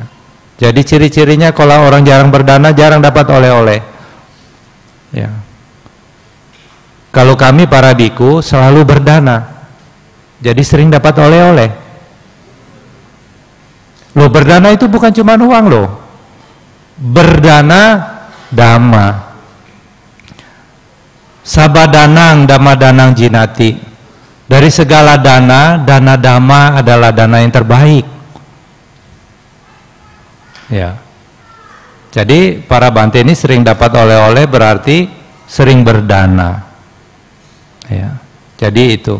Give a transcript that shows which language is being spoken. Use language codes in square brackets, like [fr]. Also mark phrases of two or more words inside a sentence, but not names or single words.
[id] Jadi ciri-cirinya kalau orang jarang berdana jarang dapat oleh-oleh. Ya. Kalau kami para biku selalu berdana, jadi sering dapat oleh-oleh. Loh, berdana itu bukan cuma uang loh. Berdana dhamma. [pi] Sabadanang dhamma-danang jinati. [id] Dari segala dana, dana dhamma adalah dana yang terbaik. Ya. Jadi para bante ini sering dapat oleh-oleh berarti sering berdana. Ya. Jadi itu.